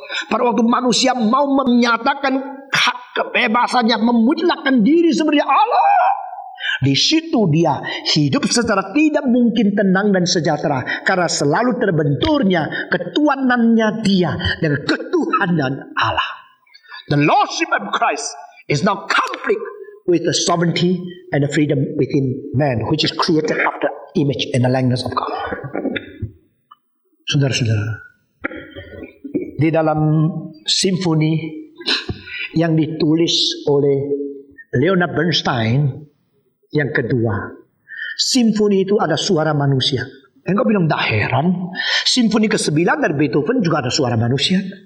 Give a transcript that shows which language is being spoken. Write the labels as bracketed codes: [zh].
[id] Pada waktu manusia mau menyatakan hak kebebasannya, memutlakkan diri sebagai Allah, di situ dia hidup secara tidak mungkin tenang dan sejahtera, karena selalu terbenturnya ketuhanannya dia dengan ketuhanan Allah. [en] The lordship of Christ is now conflict with the sovereignty and the freedom within man, which is created after image and the likeness of God. [id] Saudara-saudara, di dalam simfoni yang ditulis oleh Leonard Bernstein yang kedua, simfoni itu ada suara manusia. Engkau bilang dah heran, simfoni ke-9 dari Beethoven juga ada suara manusia.